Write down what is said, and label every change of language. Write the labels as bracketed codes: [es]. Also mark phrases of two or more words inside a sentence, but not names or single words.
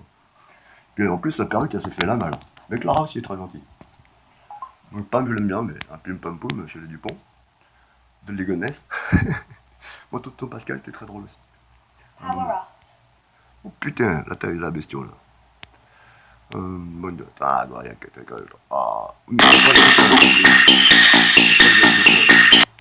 [fr] Puis en plus, la perruque, elle s'est fait la mal. Mais Clara aussi est très gentille. Donc Pam, je l'aime bien, mais un pim pam poum chez les Dupont. De l'Égonesse. Mon tonton Pascal était très drôle aussi. Oh putain, la taille de la bestiole. [it] Ah, guarda che te quello. Ah, mi ha fatto